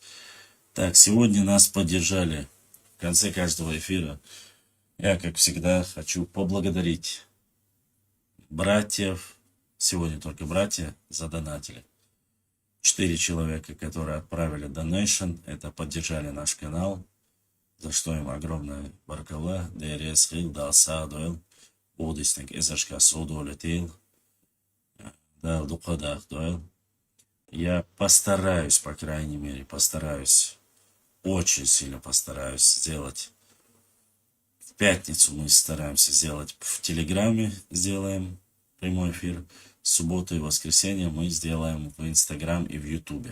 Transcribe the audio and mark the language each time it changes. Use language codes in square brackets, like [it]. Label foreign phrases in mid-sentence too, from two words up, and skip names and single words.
[ru] Так, сегодня нас поддержали в конце каждого эфира. Я, как всегда, хочу поблагодарить братьев, сегодня только братья, задонатили. 4 человека, которые отправили донейшн, это поддержали наш канал, за что им огромное баркалла. ДРС Хил, Далса, Дуэл, Удисник, Изашка, Суду, Летил, да, Дукадах, Дуэл. Я постараюсь, по крайней мере, очень сильно постараюсь сделать. В пятницу мы стараемся сделать в Телеграме, сделаем прямой эфир. В субботу и воскресенье мы сделаем в Инстаграм и в Ютубе.